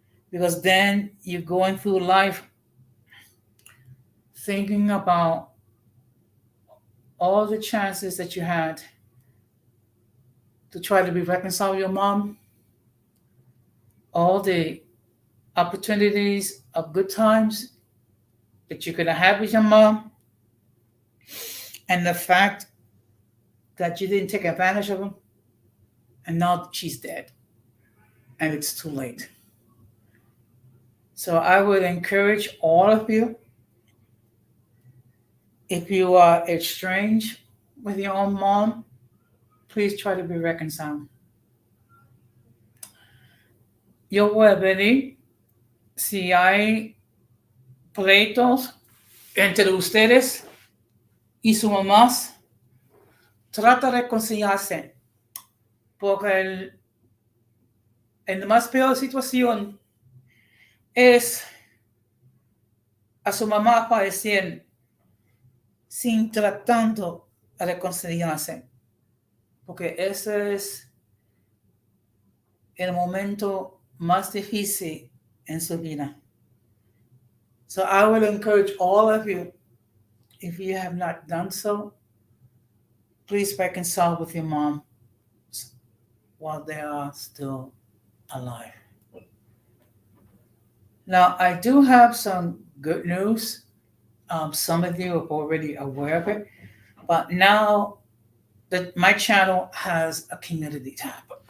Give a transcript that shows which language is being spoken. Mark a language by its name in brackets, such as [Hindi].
[English] Because then you're going through life thinking about all the chances that you had to try to be reconciled with your mom, all the opportunities of good times that you could have had with your mom, and the fact that you didn't take advantage of them, and now she's dead, and it's too late. So I would encourage all of you, if you are estranged with your own mom, please try to be reconciled. [Spanish] Yo voy a pedir, si hay pleitos entre ustedes y sus mamás, trata de reconciliarse, porque la más peor situación es a su mamá fallecer sin tratando de reconciliarse, porque ese es el momento más difícil en su vida. [English] So I will encourage all of you, if you have not done so, please reconcile with your mom while they are still alive. Now, I do have some good news. Some of you are already aware of it, but now my channel has a community tab.